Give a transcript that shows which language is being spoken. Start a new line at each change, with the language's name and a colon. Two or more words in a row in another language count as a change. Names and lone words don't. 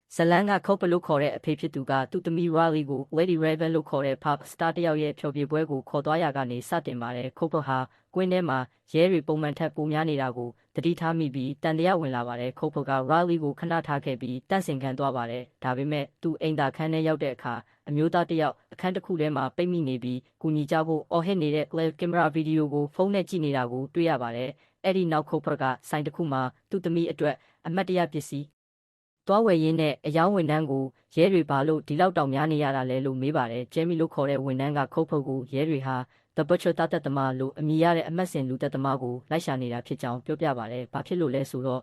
Burmese: ဇလန်ကခုတ်ပလို့ခေါ်တဲ့အဖေဖြစ်သူကသူ့သမီး Riley ကို Lady Raven လို့ခေါ်တဲ့
English: pop star
Burmese: တယောက်ရဲ့ဖျော်ဖြေပွဲကိုခေါ်သွားရကနေစတင်ပါတယ်ခုတ်ပဟာကွင်းထဲမှာရဲတွေပုံမှန်ထက်ပိုများနေတာကိုတတိထားမိပြီးတန်တရားဝင်လာပါတယ်ခုတ်ပက Riley ကိုခဏထားခဲ့ပြီးတန့်စင်ခံသွားပါတယ်ဒါပေမဲ့သူအိမ်သာခန်းထဲရောက်တဲ့အခါအမျိုးသားတယောက်အခန်းတစ်ခုထဲမှာပိတ်မိနေပြီးကူညီကြဖို့အော်ဟစ်နေတဲ့
English: live camera video
Burmese: ကိုဖုန်းနဲ့ကြည့် နေတာကိုတွေ့ရပါတယ်အဲ့ဒီနောက်ခုတ်ပကဆိုင်တစ်ခုမှာသူ့သမီးအတွက်အမတ်တရပစ္စည်းသွားဝယ်ရင်းနဲ့အယောင်းဝန်ထမ်းကိုရဲတွေဘာလို့ဒီလောက်တောင်များနေရတာလဲလို့မေးပါတယ်ဂျယ်မီလို့ခေါ်တဲ့ဝန်ထမ်းကခုတ်ဖုတ်ကိုရဲတွေဟာ The Butcher တသက်သမားလို့အမည်ရတဲ့အမတ်စင်လူသက်သမားကိုလိုက်ရှာနေတာဖြစ်ကြောင်းပြောပြပါတယ်ဘာဖြစ်လို့လဲဆိုတော့